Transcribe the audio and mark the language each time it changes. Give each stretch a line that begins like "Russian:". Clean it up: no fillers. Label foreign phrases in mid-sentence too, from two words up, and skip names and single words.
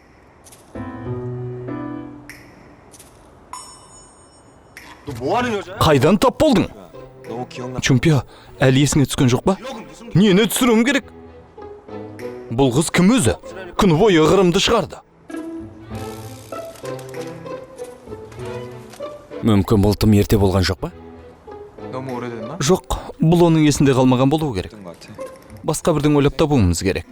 Kazakh: Қайдан тап болдың? Чумпио, әлі есіңе түскен жоқ па? Нені түсіруім керек? Бұл қыз кім өзі? Күні бойы ғырымды шығарды. Мүмкін бұл тым ерте болған жоқ па?
Korean: 너무 오래됐나?
Kazakh: Жоқ, бұл оның есінде қалмаған болуы керек.
Korean: 것 같아.
Kazakh: Басқа бірден ойлап табуымыз керек.